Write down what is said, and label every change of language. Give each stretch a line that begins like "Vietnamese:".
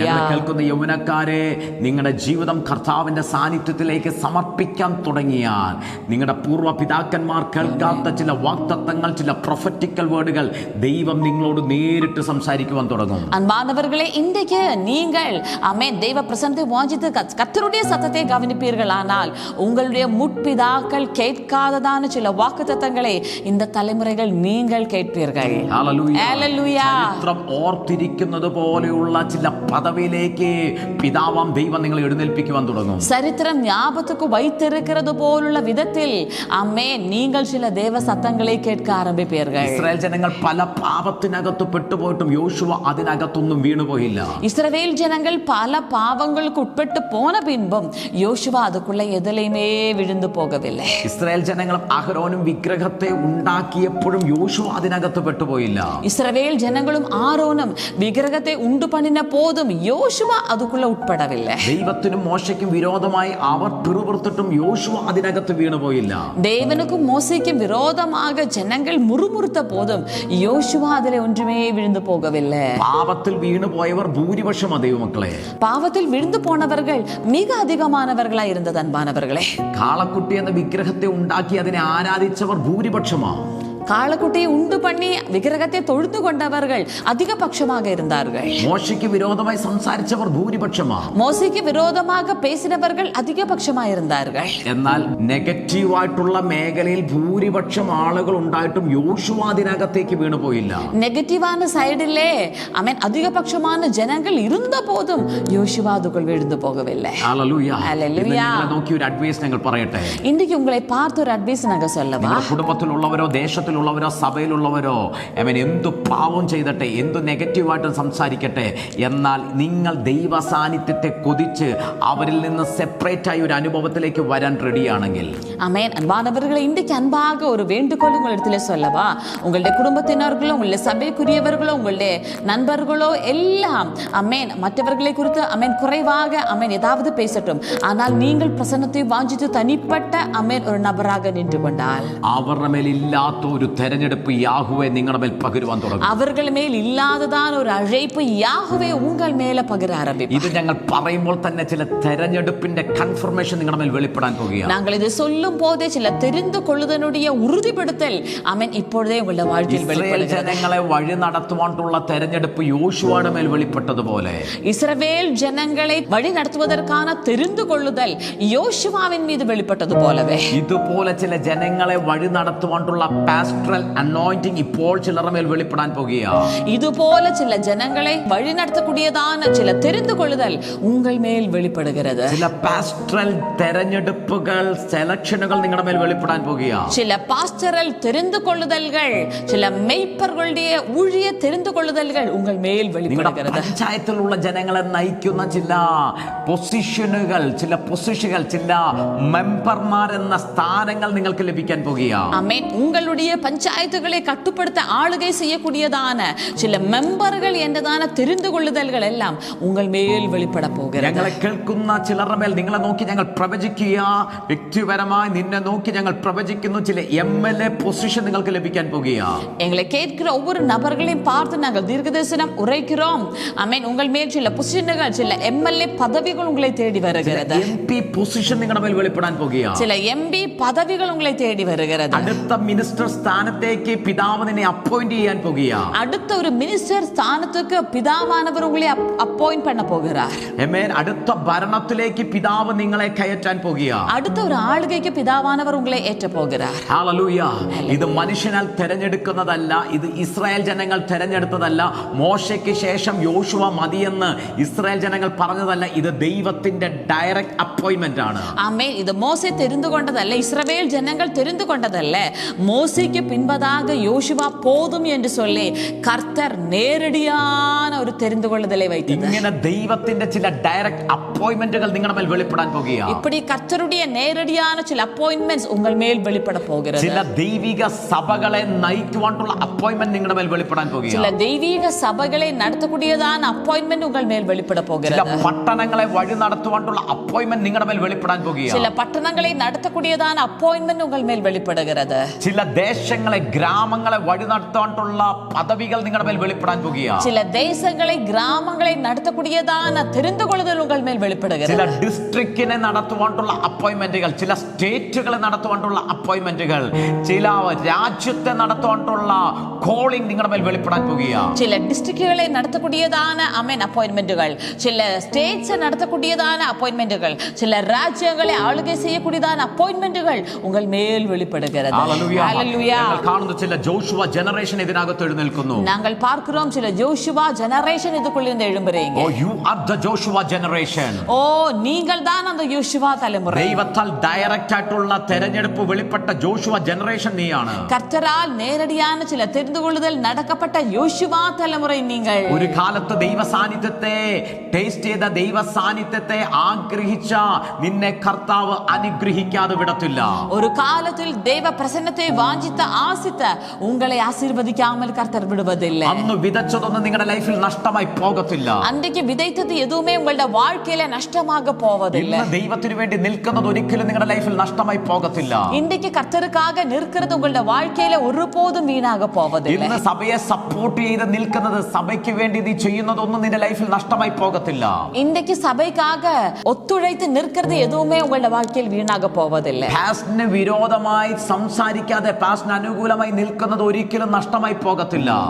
Malayalam: കേൾക്കുന്ന യൗവനക്കാരെ, നിങ്ങളുടെ ജീവിതം കർത്താവിന്റെ സാന്നിധ്യത്തിലേക്ക് സമർപ്പിക്കാൻ തുടങ്ങിയാൽ നിങ്ങളുടെ പൂർവ്വ പിതാക്കന്മാർ കേൾക്കാത്ത ചില വാഗ്ദത്തങ്ങൾ, ചില പ്രൊഫറ്റിക്കൽ വേർഡുകൾ ദൈവം നിങ്ങളോട് നേരിട്ട് സംസാരിക്കുവാൻ തുടങ്ങും.
Tamil: அன்பானவர்களே, இன்றைக்கு நீங்கள் ஆமென் தெய்வ பிரசன்னத்தை வாஞ்சித்து கர்த்தருடைய சத்தத்தை கவனிப்பீர்களானால் உங்களுடைய முற்பிதாக்கள் கேட்காததான சில வாக்குத்தத்தங்களை இந்த தலைமுறைகள் நீங்கள் கேட்பீர்கள்.
Malayalam: ഹല്ലേലൂയ. ചരിത്രം ഓർത്തിരിക്കുന്നത് പോലെയുള്ള ചില പദവിയിലേക്ക് പിതാവാം ദൈവം നിങ്ങളെ എഴുന്നേൽപ്പിക്കുവാൻ തുടങ്ങും.
Tamil: சரித்திரம் ஞாபகத்துக்கு வைத்திருக்கிறது போலுள்ள விதத்தில் ஆமென் நீங்கள் சில தேவ சத்தங்களை கேட்க ஆரம்பிப்பீர்கள்.
Malayalam: ഇസ്രായേൽ ജനങ്ങൾ പല പാപത്തിനകത്ത് പെട്ടുപോയിട്ടും യോശുവ അതിനകത്തൊന്നും വീണുപോയില്ല.
Tamil: இஸ்ரவேல் ஜனங்கள் பல பாவங்களுக்கு உட்பட்டு போன பின்பும் யோசுவா அதுக்குள்ள எதிலையுமே விழுந்து போகவில்லை.
Malayalam: ഇസ്രായേൽ ജനങ്ങളും അഹരോനും വിഗ്രഹത്തെ ഉണ്ടാക്കിയപ്പോഴും യോശുവ അതിനകത്ത് പെട്ടുപോയില്ല.
Tamil: இஸ்ரவேல் ஜனங்களும் ஆரோனும் விக்கிரகத்தை உண்டு பண்ணின போதும் யோசுவா அதுக்குள்ள உட்படவில்லை.
Malayalam: ദൈവത്തിനും മോശയ്ക്കും വിരോധമായി അവർ പിറുപിറുത്തിട്ടും യോശുവ അതിനകത്ത് വീണുപോയില്ല.
Tamil: தேவனுக்கும் மோசேக்கும் விரோதமாக ஜனங்கள் முறுமுறுத்த போதும் யோசுவா அதிலே ஒன்றுமே விழுந்து போகவில்லை.
Malayalam: പാപത്തിൽ വീണുപോയവർ ഭൂരിപക്ഷം ദൈവമക്കളെ.
Tamil: பாவத்தில் விழுந்து போனவர்கள் மிக அதிகமானவர்களாய் இருந்தது. அன்பானவர்களே,
Malayalam: കാളക്കുട്ടി എന്ന വിഗ്രഹത്തെ ഉണ്ടാക്കി അതിനെ ആരാധിച്ചവർ ഭൂരിപക്ഷമാ.
Tamil: காளக்குட்டியை உண்டு பண்ணி விக்கிரகத்தை தொழுது கொண்டவர்கள் அதிகபட்சமாக இருந்தார்கள்.
Malayalam: മോശയ്ക്ക് വിരോധമായി സംസാരിച്ചവർ ഭൂരിപക്ഷമാണ്.
Tamil: மோசேக்கு விரோதமாக பேசினவர்கள் அதிகபட்சமாக இருந்தார்கள்.
Malayalam: എന്നാൽ നെഗറ്റീവായിട്ടുള്ള മേഖലയിൽ ഭൂരിപക്ഷം ആളുകൾ ഉണ്ടായിട്ടും യോശുവ അതിനകത്തേക്ക് വീണുപോയില്ല.
Tamil: നെഗറ്റീവാன സൈഡിலே ആമേൻ அதிகபட்சமான ஜனங்கள் இருந்த போதும் யோசுவா அதுக்குள் விழுந்து போகவில்லை.
Malayalam: ഹല്ലേലൂയ. ഹല്ലേലൂയ. നോക്കി ഒരു അഡ്വൈസ് ഞങ്ങൾ പറയട്ടെ.
Tamil: ഇன்றைக்கு உங்களை பார்த்து ஒரு அட்வைஸ் நாங்க சொல்லவா?
Malayalam: കുടുംബത്തിലുള്ളവരോ ദേശത്തിലുള്ളവരോ സഭയിലുള്ളവരോ എന്തു പാവം ചെയ്തട്ടെ, എന്തു നെഗറ്റീവായിട്ടും സംസാരിക്കട്ടെ, എന്നാൽ നിങ്ങൾ ദൈവ സാന്നിധ്യത്തെ കൊതിച്ച് അവരിൽ നിന്ന് സെപ്പറേറ്റ് ആയി ഒരു അനുഭവത്തിലേക്ക് വരാൻ റെഡിയാണെങ്കിൽ,
Tamil: ஆமென். அன்பானவர்களை, இன்றைக்கு அன்பாக ஒரு வேண்டுகோள் உங்களிடத்தில் சொல்லவா? உங்களுடைய குடும்பத்தினர்களோ, உங்களுடைய சபைக்குரியவர்களோ, உங்களுடைய நண்பர்களோ எல்லாம் ஆமென் மற்றவர்களை குறித்து ஆமென் குறைவாக ஆமென் ஏதாவது பேசட்டும். ஆனால் நீங்கள் பிரசன்னத்தை வாஞ்சித்து தனிப்பட்ட ஆமென் ஒரு நபராக நின்று கொண்டால்
Malayalam: അവരുടെ മേൽ ഇല്ലാത്ത ഒരു തെരഞ്ഞെടുപ്പ് യാഹുവേ നിങ്ങളുടെ മേൽ പകരുവാൻ തുടങ്ങും.
Tamil: அவர்கள் மேல் இல்லாததான ஒரு அழைப்பு யாஹ்வே உங்கள் மேல பகிர ஆரம்பிக்கும்.
Malayalam: ഇത് ഞങ്ങൾ പറയുമ്പോൾ തന്നെ ചില തെരഞ്ഞെടുപ്പിന്റെ കൺഫർമേഷൻ നിങ്ങളുടെ മേൽ വെളിപ്പെടാൻ പോകുകയാണ്.
Tamil: நாங்கள் இது சொல்லும் போதே சில தெரிந்து கொள்ளுதனுடைய உறுதிப்படுத்தல் ஆமென் இப்பொழுதே உங்களுடைய வாழ்க்கையில் வெளிப்படுகிறது.
Malayalam: ജനങ്ങളെ വഴി നടത്തുവാനുള്ള തെരഞ്ഞെടുപ്പ് യോശുവയുടെ മേൽ വെളിപ്പെട്ടതുപോലെ
Tamil: இஸ்ரவேல் ஜனங்களை வழி நடத்துவதற்கான தெரிந்து கொள்ளுதல் யோசுவாவின் மீது வெளிப்பட்டது போலவே
Malayalam: ഇതുപോലെ ചില ജനങ്ങളെ വഴി നടത്തുവാനുള്ള പാസ്റ്ററൽ അനോയിന്റിംഗ് ഇപ്പോൾ ചിലരുടെ മേൽ വെളിപ്പെടാൻ പോകുകയാണ്.
Tamil: இதுபோல சில ஜனங்களை வழி நடத்தக்கூடியதான சில தெரிந்து கொள்ளுதல் உங்கள் மேல் வெளிப்படுகிறது.
Malayalam: ചില പാസ്റ്ററൽ തെരഞ്ഞെടുപ്പുകൾ സെലക്ഷനുകൾ നിങ്ങളുടെ മേൽ വെളിപ്പെടാൻ പോകുകയാണ്.
Tamil: சில பாஸ்டரல் தெரிந்து கொள்ளுதல்கள், சில மெய்ப்பர்களுடைய ஊழிய தெரிந்து கொள்ளுதல்கள் உங்கள் மேல் வெளிப்படுகிறது.
Malayalam: പഞ്ചായത്തിലുള്ള ജനങ്ങളെ നയിക്കുന്ന ചില പൊസിഷനുകൾ, ചില മെമ്പർമാർ എന്ന സ്ഥാനങ്ങൾ നിങ്ങൾക്ക് ലഭിക്കാൻ പോകുകയാണ്. ആമേൻ.
Tamil: உங்களுடைய பஞ்சாயத்துகளை கட்டுப்படுத்த ஆளுகை செய்யக்கூடியதான சில மெம்பர்கள் என்றதான தெரிந்து கொள்ளுதல்கள் எல்லாம் உங்கள் மேல் வெளிப்பட போகிறது.
Malayalam: ഞങ്ങളെ കേൾക്കുന്ന ചിലരുടെ മേൽ നിങ്ങളെ നോക്കി ഞങ്ങൾ പ്രവചിക്കുക. വ്യക്തിപരമായി നിന്നെ നോക്കി ഞങ്ങൾ പ്രവചിക്കുന്നു. ചില MLA പൊസിഷൻ നിങ്ങൾക്ക് ലഭിക്കാൻ പോകുകയാണ്.
Tamil: எங்களை கேட்கிற ஒவ்வொரு நபர்களையும் பார்த்து நாங்கள் தீர்க்கதரிசனம் உரைக்கிறோம். ஆமென். உங்கள் மேல் சில பொசிஷன்கள், சில MLA பதவிகள் உங்களை தேடி வருகிறது.
Malayalam: MP പൊസിഷൻ നിങ്ങളുടെ മേൽ വെളിപ്പെടാൻ പോകുകയാണ്.
Tamil: சில MP பதவிகள் உங்களை தேடி வருகிறது.
Malayalam: അടുത്ത മിനിസ്റ്റർ സ്ഥാനത്തേക്ക് പിതാവ് നിന്നെ അപ്പോയിന്റ് ചെയ്യാൻ പോകുകയാണ്.
Tamil: அடுத்த ஒரு மினிஸ்டர் ஸ்தானத்துக்கு பிதாவானவர் உங்களை அப்பாயிண்ட் பண்ண போகிறார்.
Malayalam: ആമേൻ. അടുത്ത ഭരണത്തിലേക്ക് പിതാവ് നിങ്ങളെ കയറ്റാൻ പോകുകയാണ്.
Tamil: அடுத்த ஒரு ആളുകയ്ക്ക് പിതാവാനവർ ഉങ്ങളെ ഏറ്റ പോകുகிறார்.
Malayalam: ഹല്ലേലൂയ. ഇത് മനുഷ്യനാൽ തെരഞ്ഞെടുക്കുന്നതല്ല, ഇത് ഇസ്രായേൽ ജനങ്ങൾ തെരഞ്ഞെടുത്തതല്ല. മോശയ്ക്ക് ശേഷം യോശുവ മതിയെന്ന് ഇസ്രായേൽ ജനങ്ങൾ പറഞ്ഞതല്ല, ഇത് ദൈവത്തിന്റെ ഡയറക്റ്റ് അപ്പോയിന്റ്മെന്റ് ആണ്.
Tamil: ஆமென். இது மோசே தெரிந்து கொண்டதல்ல, இஸ்ரவேல் ஜனங்கள் தெரிந்து கொண்டதல்ல. மோசேக்கு பின்பதாக யோசுவா போதும் என்று சொல்லி கர்த்தர் நேரடியான ஒரு தெரிந்து கொள்ளுதலை வைத்தார்.
Malayalam: ഇങ്ങനെ ദൈവത്തിന്റെ ചില ഡയറക്റ്റ് അപ്പോയിന്റ്മെന്റുകൾ നിങ്ങളുടെ മേൽ വെളിപ്പെടാൻ പോകുകയാണ്.
Tamil: இப்படி கர்த்தருடைய நேரடியான சில அப்பாயின்ட்மெண்ட்ஸ் உங்கள் மேல் வெளிப்பட போகிறது.
Malayalam: ചില ദൈവിക സഭകളെ നയിക്കുവാനുള്ള അപ്പോയിന്റ്മെന്റ് നിങ്ങളുടെ മേൽ വെളിപ്പെടാൻ
Tamil: சில
Malayalam: പോകുകയാണ്.
Tamil: தெய்வீக சபைகளை நடத்தக்கூடியதான அப்பாயின்ட்மெண்ட் உங்கள் மேல் வெளிப்பட
Malayalam: ചില
Tamil: போகிறது.
Malayalam: പട്ടണങ്ങളെ വഴി നടത്തുവാനുള്ള അപ്പോയിന്റ്മെന്റ് നിങ്ങളുടെ മേൽ വെളിപ്പെടാൻ പോകുകയാണ്.
Tamil: சில பட்டணங்களை நடத்தக்கூடியதான அப்பாயின்ட்மெண்ட் உங்கள் மேல் வெளிப்படுகிறது.
Malayalam: ചില ദേശങ്ങളെ ഗ്രാമങ്ങളെ വഴി നടത്താനുള്ള പദവികൾ നിങ്ങളുടെ മേൽ വെളിപ്പെടാൻ പോകുകയാണ്.
Tamil: சில தேசங்களை கிராமங்களை நடத்தக்கூடியதான தெரிந்து கொள்ளுதல் உங்கள் மேல்
Malayalam: ചില
Tamil: வெளிப்படுகிறது.
Malayalam: ഡിസ്ട്രിക്റ്റിനെ നടത്തുവാനുള്ള അപ്പോയിന്റ്മെന്റുകൾ, ചില സ്റ്റേറ്റുകളെ നടത്തുവാനുള്ള അപ്പോയിന്റ്മെന്റുകൾ, ചില രാജ്യത്തെ നടത്തുവാനുള്ള കോളിംഗ് നിങ്ങളുടെ മേൽ വെളിപ്പെടാൻ പോകുകയാണ്.
Tamil: சில டிஸ்ட்ரிக்ட்களை நடத்தக்கூடியதான ஆமென் அப்பாயின்ட்மெண்ட்கள், சில ஸ்டேட்ஸ் நடத்தக்கூடியதான அப்பாயின்ட்மெண்ட்கள், சில ராஜ்யங்களை ஆளுகை செய்யக்கூடியதான அப்பாயின்ட்மெண்ட்கள் உங்கள் மேல் வெளிப்படுகிறது.
Malayalam: ഹല്ലേലൂയ.
Tamil: ஹல்லேலூயா.
Malayalam: ഞങ്ങൾ കാണുന്ന ചില ജോഷുവ ജനറേഷൻ ഇതിനകത്ത് എഴുന്നേൽക്കുന്നു.
Tamil: நாங்கள் பார்க்கிறோம் சில ஜோஷுவா ஜெனரேஷன் இதுக்குள்ள இருந்து எழும்புறீங்க.
English: Oh, you are the Joshua generation.
Tamil: ஓ, நீங்கள் தான் அந்த யோசுவா தலைமுறை.
Malayalam: ദൈവത്താൽ ഡയറക്റ്റ് ആയിട്ടുള്ള തെരഞ്ഞെടുപ്പ് വെളിപ്പെട്ട ജോഷുവ ജനറേഷൻ നീയാണ്.
Tamil: கர்த்தரால் நேரடியான சில தெரிந்து கொள்ளுதல் நடக்கப்பட்ட யோசுவா தலைமுறை நீங்கள்.
Malayalam: ഒരു കാലത്ത് ദൈവ സാന്നിധ്യത്തെ ടേസ്റ്റ് ചെയ്ത, ദൈവ സാന്നിധ്യത്തെ ആഗ്രഹിച്ച നിന്നെ കർത്താവ് അനുഗ്രഹിക്കാതെ വിടത്തില്ല.
Tamil: ஒரு காலத்தில் தேவ பிரசன்னத்தை வாஞ்சித்த ஆசித்த உங்களை ஆசீர்வதிக்காமல் கர்த்தர் விடுவதில்லை.
Malayalam: അന്ന് വിതച്ചതൊന്നും നിങ്ങളുടെ ലൈഫിൽ നഷ്ടമായി പോകത്തില്ല.
Tamil: அன்றைக்கு விதைத்தது எதுவுமே உங்களுடைய வாழ்க்கையில நஷ்டமாக போவதில்லை.
Malayalam: ഇന്ന് ദൈവത്തിനു വേണ്ടി നിൽക്കുന്നത് ഒരിക്കലും നിങ്ങളുടെ ലൈഫിൽ നഷ്ടമായി പോകത്തില്ല.
Tamil: இன்றைக்கு கர்த்தருக்காக நிற்கிறது உங்களுடைய வாழ்க்கையில ஒருபோதும் வீணாக போவதில்லை.
Malayalam: ഇന്ന് സഭയെ സപ്പോർട്ട് ചെയ്ത് നിൽക്കുന്നത്, സഭയ്ക്ക് വേണ്ടി നീ ചെയ്യുന്നതൊന്നും നിന്റെ ലൈഫിൽ നഷ്ടമായി പോകത്തില്ല.
Tamil: இன்றைக்கு சபைக்காக ஒத்துழைத்து நிற்கிறது எதுவுமே உங்களுடைய வாழ்க்கையில் வீணாக போவதில்லை.
Malayalam: പാസ്റ്റിന് വിരോധമായി സംസാരിക്കാതെ, പാസ്റ്റിന് പിശാചിന് അനുകൂലമായി നിൽക്കുന്നത് ഒരിക്കലും നഷ്ടമായി പോകത്തില്ല.